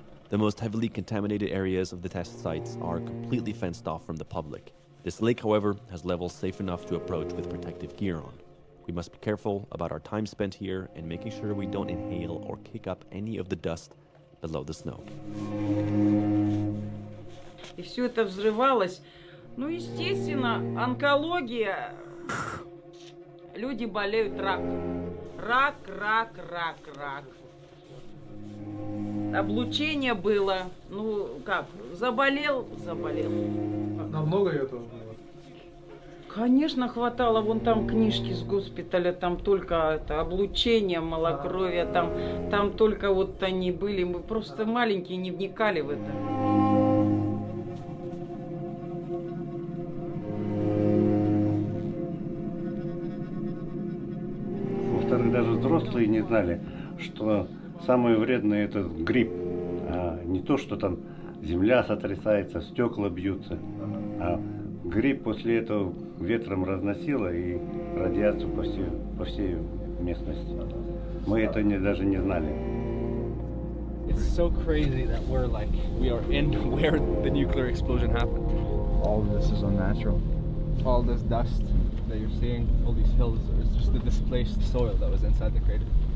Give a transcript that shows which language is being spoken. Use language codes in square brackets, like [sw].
[en] The most heavily contaminated areas of the test sites are completely fenced off from the public. This lake, however, has levels safe enough to approach with protective gear on. We must be careful about our time spent here and making sure we don't inhale or kick up any of the dust below the snow. [ru] И все это взрывалось. Ну, естественно, онкология. Люди болеют раком. Рак. Облучение было. Ну, как, заболел. Намного этого было? Конечно, хватало. Вон там книжки с госпиталя, там только это, облучение, малокровие, там только вот они были. Мы просто маленькие, не вникали в это. некоторые даже взрослые не знали, что самое вредное это гриб. А не то, что там земля сотрясается, стекла бьются. А гриб после этого ветром разносило и радиацию по всей местности. Мы это даже не знали. [en] It's so crazy that we are in where the nuclear explosion happened. All of this is unnatural. All this dust that you're seeing, all these hills, it's just the displaced soil that was inside the crater.